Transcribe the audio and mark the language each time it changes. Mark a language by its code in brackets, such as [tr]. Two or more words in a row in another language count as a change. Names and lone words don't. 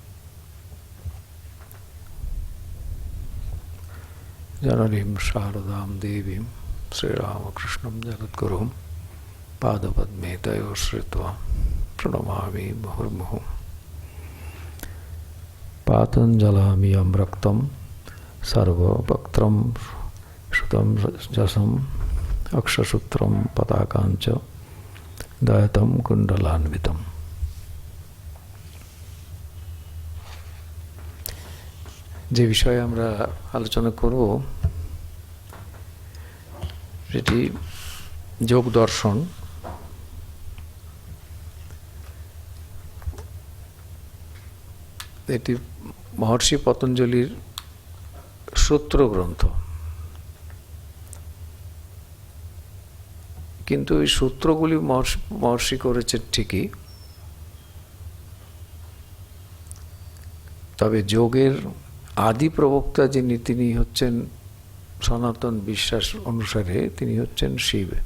[sa] जननीं शारदां देवीं श्रीरामकृष्णं जगद्गुरुं पादपद्मे तयोः श्रित्वा प्रणमामि मुहुर्मुहुः। पातञ्जलामियं रक्तं सर्वभक्त्रं श्रुतं जसम् अक्षसूत्रं पताकाञ्च दयतं कुण्डलान्वितम्। [bn] যে বিষয়ে আমরা আলোচনা করব সেটি যোগ দর্শন। এটি মহর্ষি পতঞ্জলির সূত্র গ্রন্থ, কিন্তু এই সূত্রগুলি মহর্ষি করেছে ঠিকই, তবে যোগের আদি প্রবক্তা যিনি তিনি হচ্ছেন সনাতন বিশ্বাস অনুসারে তিনি হচ্ছেন শিব।